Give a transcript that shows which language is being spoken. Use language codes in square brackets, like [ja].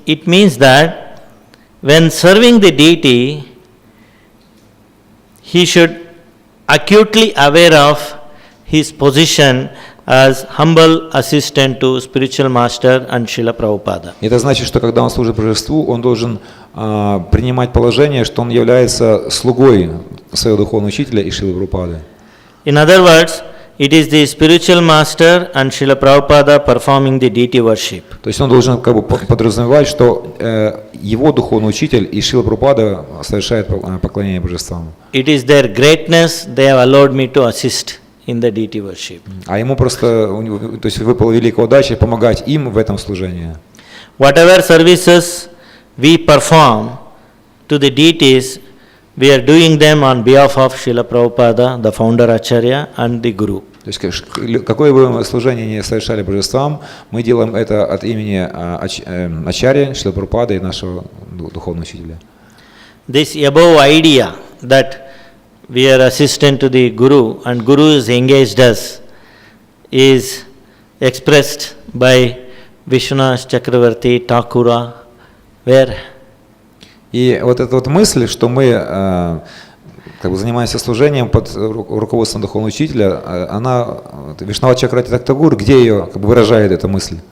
[en] It means that when serving the deity, he should acutely aware of his position as humble assistant to spiritual master and Srila Prabhupada. [ru] Это значит, что когда он служит божеству, он должен принимать положение, что он является слугой своего духовного учителя и Шрилы Прабхупады. [en] In other words, it is the spiritual master and Srila Prabhupada performing the deity worship. [ru] То есть он должен как бы подразумевать, что его духовный учитель и Шрила Прабхупада совершают поклонение божествам. [en] It is their greatness they have allowed me to assist in the deity worship. [ru] А ему просто, то есть выпала великая удача помогать им в этом служении. [en] Whatever services we perform to the deities, we are doing them on behalf of Srila Prabhupada, the founder Acharya, and the Guru. [ru] То есть какое бы мы служение ни совершали божествам, мы делаем это от имени Ачарьи, Шрилы Прабхупады и нашего духовного учителя. [en] This above idea that we are assistant to the Guru and Guru is engaged us is expressed by Vishwanath Chakravarti Thakura, where [ru] И вот эта вот мысль, что мы как бы занимаемся служением под руководством духовного учителя, она, Вишнава Чакрати Тактагур, где ее как бы выражает эта мысль?